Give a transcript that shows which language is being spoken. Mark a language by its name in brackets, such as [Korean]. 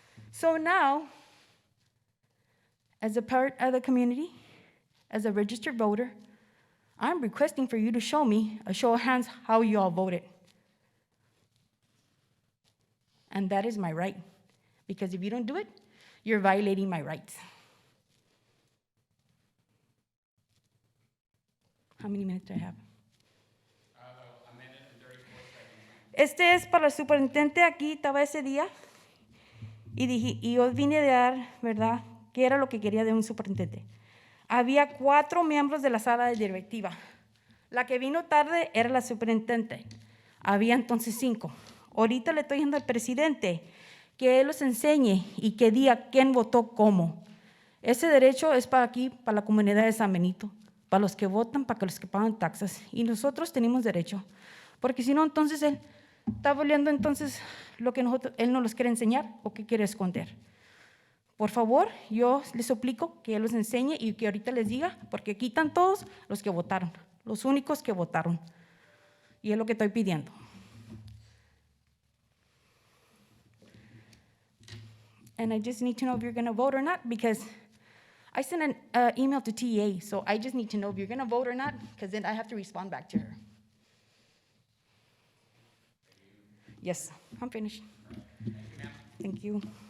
[English] So now, as a part of the community, as a registered voter, I'm requesting for you to show me a show of hands how you all voted. And that is my right. Because if you don't do it, you're violating my rights. How many minutes do I have? A minute and 34 seconds. [Spanish] Este es para el superintendente. Aquí estaba ese día y yo vine de dar, ¿verdad?, ¿Qué era lo que quería de un superintendente? Había 4 miembros de la sala de directiva. La que vino tarde era la superintendente. Había entonces 5. Ahorita le estoy diciendo al presidente que él los enseñe y que diga quién votó cómo. Ese derecho es para aquí, para la comunidad de San Benito, para los que votan, para los que pagan taxas. Y nosotros tenemos derecho. Porque si no, entonces él está volviendo entonces lo que él no los quiere enseñar o que quiere esconder. Por favor, yo les suplico que él los enseñe y que ahorita les diga, porque aquí están todos los que votaron, los únicos que votaron. Y es lo que estoy pidiendo. [English] And I just need to know if you're going to vote or not, because I sent an email to TA, so I just need to know if you're going to vote or not, because then I have to respond back to her. Yes, I'm finished. Thank you.